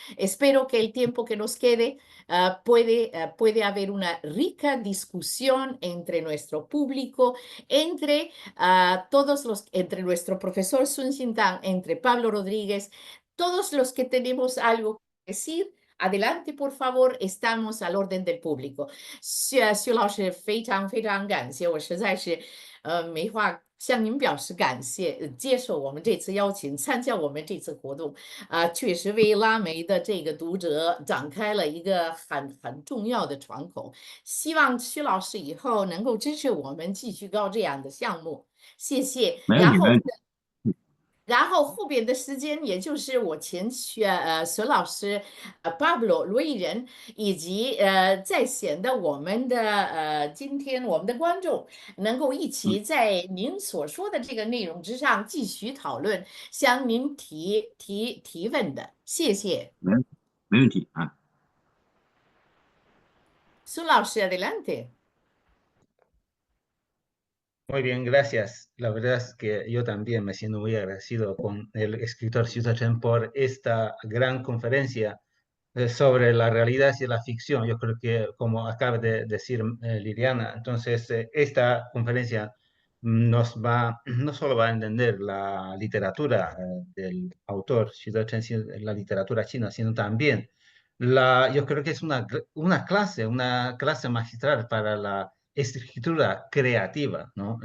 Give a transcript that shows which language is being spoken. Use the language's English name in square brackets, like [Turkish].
[Spanish] Espero que el tiempo que nos quede puede haber una rica discusión entre nuestro público, entre entre nuestro profesor Sun Xintang, entre Pablo Rodríguez, todos los que tenemos algo que decir. Adelante, por favor, estamos al orden del público. [Chinese] 薛老师非常感谢，我实在是没话向您表示感谢，接受我们这次邀请，参加我们这次活动，确实为拉美的这个读者展开了一个很重要的窗口。希望薛老师以后能够支持我们继续搞这样的项目，谢谢。然后后边的时间，也就是我前佘老师、Pablo 罗艺人，以及在线的我们的今天我们的观众，能够一起在您所说的这个内容之上继续讨论，向您提问的，谢谢。没问题啊。苏老师 ， adelante。 [Spanish] Muy bien, gracias. La verdad es que yo también me siento muy agradecido con el escritor Xu Chen por esta gran conferencia sobre la realidad y la ficción. Yo creo que, como acaba de decir Liliana, entonces esta conferencia no solo va a entender la literatura del autor Xu Chen, la literatura china, sino también yo creo que es una clase magistral para la escritura creativa, ¿no?